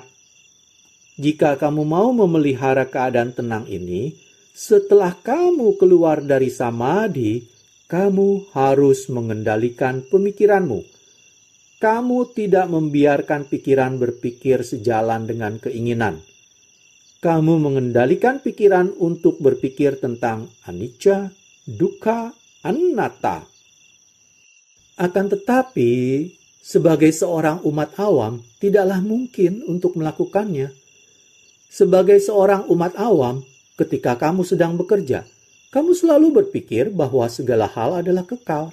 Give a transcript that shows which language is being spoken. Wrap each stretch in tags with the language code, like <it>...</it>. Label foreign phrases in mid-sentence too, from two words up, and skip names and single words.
<id>Jika kamu mau memelihara keadaan tenang ini, setelah kamu keluar dari samadhi, kamu harus mengendalikan pemikiranmu. Kamu tidak membiarkan pikiran berpikir sejalan dengan keinginan. Kamu mengendalikan pikiran untuk berpikir tentang</id> <pi>anicca, dukkha, anatta.</pi> <id>Akan tetapi, sebagai seorang umat awam, tidaklah mungkin untuk melakukannya. Sebagai seorang umat awam, ketika kamu sedang bekerja, kamu selalu berpikir bahwa segala hal adalah kekal.</id>